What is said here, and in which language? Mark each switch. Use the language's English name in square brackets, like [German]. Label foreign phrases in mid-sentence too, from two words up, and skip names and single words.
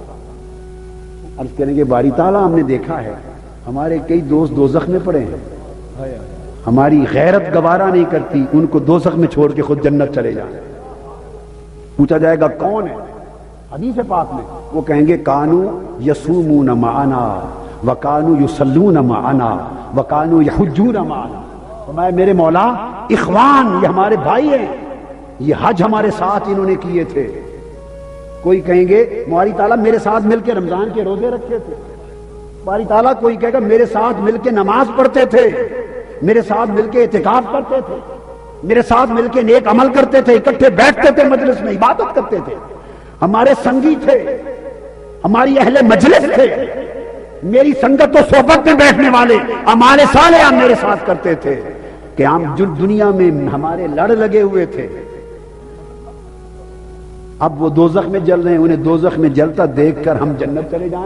[Urdu] عرض کریں گے باری تعالیٰ ہم نے دیکھا ہے ہمارے کئی دوست دوزخ میں پڑے ہیں، ہماری غیرت گوارا نہیں کرتی ان کو دوزخ میں چھوڑ کے خود جنت چلے جائیں۔ پوچھا جائے گا کون ہے؟ حدیث پاک میں وہ کہیں گے [Arabic] کانو یصومون معنا وکانو یصلون معنا وکانو یحجون معنا۔ [Urdu] فرمایا میرے مولا اخوان، یہ ہمارے بھائی ہیں، یہ حج ہمارے ساتھ انہوں نے کیے تھے۔ کوئی کہیں گے باری تعالیٰ میرے ساتھ مل کے رمضان کے روزے رکھے تھے، باری تعالیٰ کوئی کہے گا میرے ساتھ مل کے نماز پڑھتے تھے، میرے ساتھ مل کے اعتکاف کرتے تھے، میرے ساتھ مل کے نیک عمل کرتے تھے، اکٹھے بیٹھتے تھے، مجلس میں عبادت کرتے تھے، ہمارے سنگی تھے، ہماری اہل مجلس تھے، میری سنگت و صحبت میں بیٹھنے والے اعمال صالحہ میرے ساتھ کرتے تھے، کہ ہم جو دنیا میں ہمارے لڑ لگے ہوئے تھے، اب وہ دوزخ میں جل رہے ہیں، انہیں دوزخ میں جلتا دیکھ کر ہم جنت چلے جائیں؟